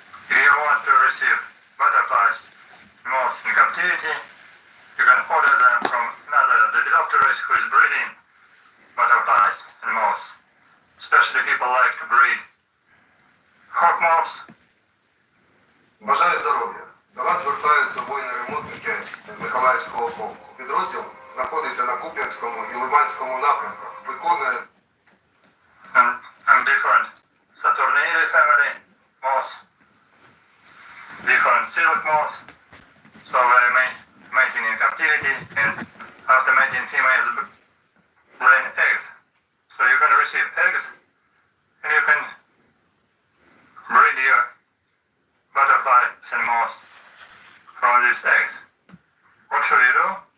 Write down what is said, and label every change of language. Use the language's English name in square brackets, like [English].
[English] If you want to receive butterflies, moths in captivity, you can order them from another lepidopterist who is breeding butterflies and moths. Especially people like to breed hawk moths. [Ukrainian] Бажаю здоров'я. До вас звертаються воїни-ремонтники Миколаївського полку. Підрозділ знаходиться на Куп'янському і Лиманському напрямках. Виконує [English] And different Saturnalia family moths, different silk moths. So they're mating in captivity, and after mating, females laying eggs. So you can receive eggs, and you can breed your butterflies and moths from these eggs. What should you do?